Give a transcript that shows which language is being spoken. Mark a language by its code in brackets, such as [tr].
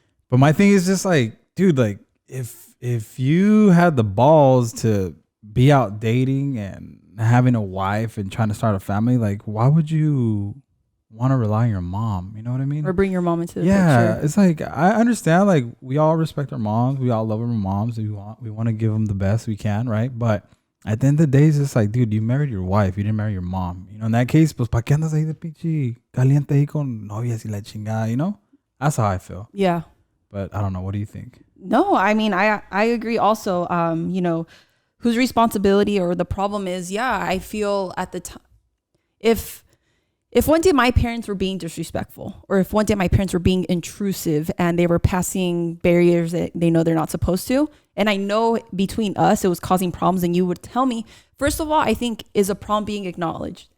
[en] But my thing is just like, dude, like if you had the balls to be out dating and having a wife and trying to start a family, like why would you want to rely on your mom? You know what I mean? Or bring your mom into the picture. picture. It's like, I understand, like we all respect our moms, we all love our moms, we want to give them the best we can, right? But at the end of the day, it's just like, dude, you married your wife, you didn't marry your mom. You know, in that case, [es] pues pa qué andas ahí de pinche caliente ahí con novias y la chingada, [en] you know? That's how I feel. Yeah. But I don't know. What do you think? No, I mean, I agree also. You know, whose responsibility or the problem is, yeah, I feel at the time, if one day my parents were being disrespectful, or if one day my parents were being intrusive and they were passing barriers that they know they're not supposed to, and I know between us it was causing problems, and you would tell me, first of all, I think, is a problem being acknowledged?